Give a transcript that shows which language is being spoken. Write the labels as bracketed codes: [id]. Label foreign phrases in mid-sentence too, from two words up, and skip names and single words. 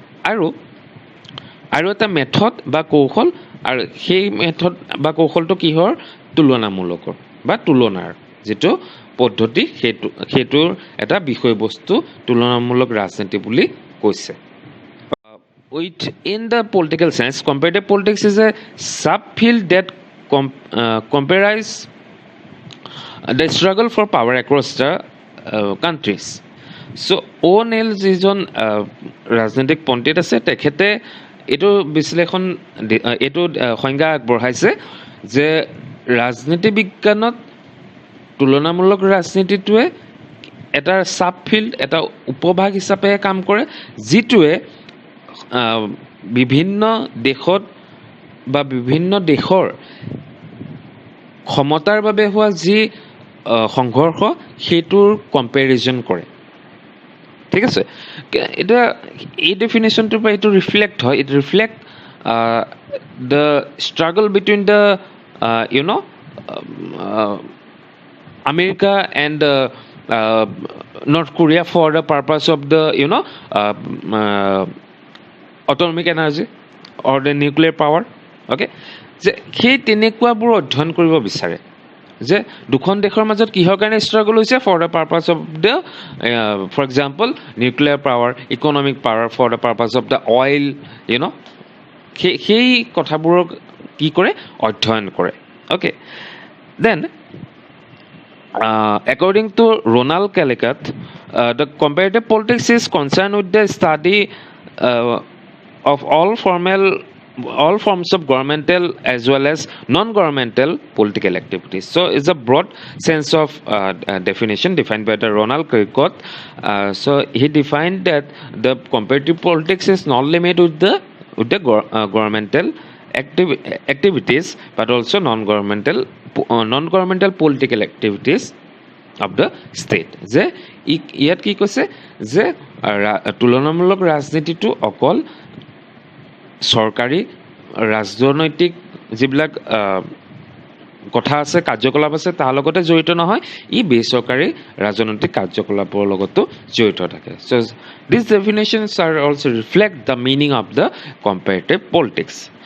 [as] আৰু এটা মেথড বা কৌশল আৰু সেই মেথড বা কৌশলটো কিহৰ তুলনামূলকৰ বা তুলনাৰ যেটো পদ্ধতি হেতুৰ এটা বিষয়বস্তু তুলনামূলক ৰাজনীতি বুলি কৈছে [en] in the political science comparative politics is a subfield that compares the struggle for power across the countries so [as] O'Neill যিজন ৰাজনৈতিক পণ্ডিত আছে তেখেতে এটো বিশ্লেষণ এটো সংজ্ঞা আগবঢ়াইছে যে ৰাজনীতি বিজ্ঞানত তুলনামূলক ৰাজনীতিটোৱে এটা সাবফিল্ড এটা উপভাগ হিচাপে কাম কৰে যিটোৱে বিভিন্ন দেশত বা বিভিন্ন দেশৰ ক্ষমতাৰ বাবে হোৱা যি সংঘৰ্ষ হেতুৰ কম্পেৰিজন কৰে ঠিক আছে এটা এই ডেফিনেশনটোৰ পৰা এটো ৰিফ্লেক্ট হয় [en] it reflect the struggle between the America and North Korea for the purpose of the atomic energy or the nuclear power okay [as] যে সেই তেনেকুৱাবোৰ অধ্যয়ন কৰিব বিচাৰে যে দুখন দেশৰ মাজত কিহৰ কাৰণে স্ট্ৰাগল হৈছে [en] for the purpose of the for example nuclear power economic power for the purpose of the oil [as] সেই কথাবোৰক কি কৰে অধ্যয়ন কৰে [en] okay then according to Ronald Callicutt the comparative politics is concerned with the study of all forms of governmental as well as non-governmental political activities so it's a broad sense of definition defined by the Ronald Callicutt so he defined that the comparative politics is not limited with the governmental activities but also non-governmental political activities of the state [as] যে ইয়াত কি কৈছে যে তুলনামূলক ৰাজনীতিটো অকল সরকারি রাজনৈতিক যিবিলাক কথা আছে কাৰ্যকলাপ আছে তাৰ লগতে জড়িত নহয় ই বেসৰকাৰী ৰাজনৈতিক কাৰ্যকলাপৰ লগতো জড়িত থাকে [en] so these definitions are also reflect the meaning of the comparative politics